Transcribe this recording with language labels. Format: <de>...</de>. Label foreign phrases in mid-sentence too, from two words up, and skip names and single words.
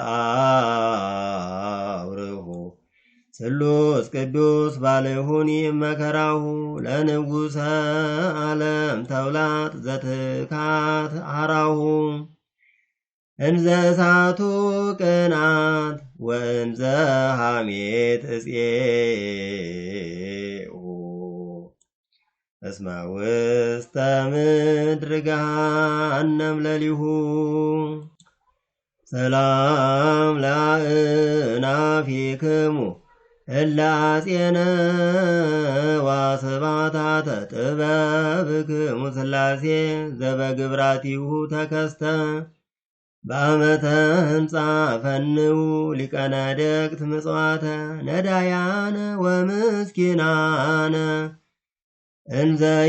<gez>አውርሁ ስሉስ ቅዱስ ባልሁኒ መከራሁ ለንጉሠ ዓለም ተውላት ዘትካት አራሁ እንዘ እሳቱ ቅናት ወእንዘ ሐሜት እፄሁ እስመ ውስተ ምድር ገሃነም ለሊሁ ሰላም ለአእናፊክሙ እለ አፄነ ዋስባታተ ጥበብክሙ ሥላሴ ዘበግብራቲሁ ተከስተ በአመተ ህንፃ ፈንው ሊቀነደቅት ምጽዋተ ነዳያነ ወምስኪናነ እንዘ</gez>